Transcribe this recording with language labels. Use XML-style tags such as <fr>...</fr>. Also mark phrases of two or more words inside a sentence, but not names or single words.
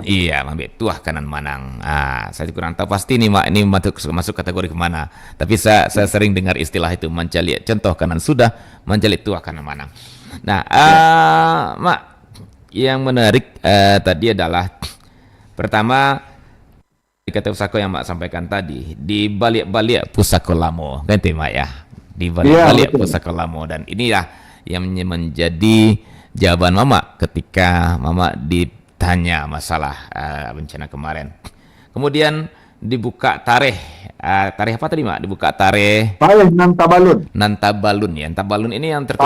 <id>Iya,</id> <min>ambil tuah kanan manang.</min> <id>Saya kurang tahu pasti nih Mak, ini masuk kategori kemana. Tapi saya sering dengar istilah itu,</id> <min>mencaliak contoh kanan sudah, mencaliak tuah kanan manang.</min> <id>Nah, Mak, yang menarik tadi adalah pertama di kata pusako yang Mak sampaikan tadi, di balik-balik</id> <min>Pusako Lamo,</min> <id>kan itu Mak ya, di balik-balik</id> <min>Pusako Lamo,</min> <id>dan inilah yang menjadi jawaban Mama ketika Mama ditanya masalah bencana kemarin. Kemudian dibuka tarikh apa tadi Mak? Dibuka tarikh Nantabalun. Nantabalun ya. Nantabalun ini yang tertutup.</id>